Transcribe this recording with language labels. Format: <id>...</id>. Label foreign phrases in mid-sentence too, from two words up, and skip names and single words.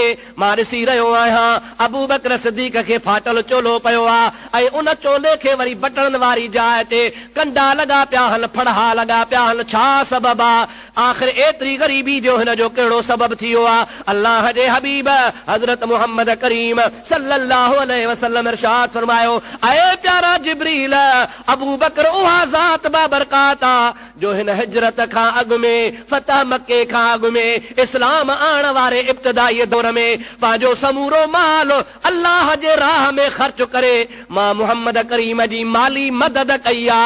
<sd>मां ॾिसी रहियो आहियां अबू बकर सिद्दीक़ खे फाटल चोलो पियो आहे ऐं उन चोले खे वरी बटण वारी जाइ ते कंडा लॻा पिया आहिनि, फड़हा लॻा पिया आहिनि। छा सबबु आहे? आख़िर एतिरी ग़रीबी जो हिन जो कहिड़ो सबबु थियो आहे? अल्लाह जे हबीब हज़रत मुहम्मद करीम</sd> <ar>صلى الله عليه وسلم</ar> <sd>इरशाद फरमायो, ऐ प्यारा जिब्रील, अबू बकर उहा ज़ात बाबरकात आहे जो हिन हिजरत खां अॻु में, फतह मके खां अॻु में, इस्लाम आण वारे इब्तिदाई दौर में पंहिंजो समूरो माल अल्लाह जे राह में ख़र्च करे मां मुहम्मद करीम जी माली मदद कई आहे।</sd>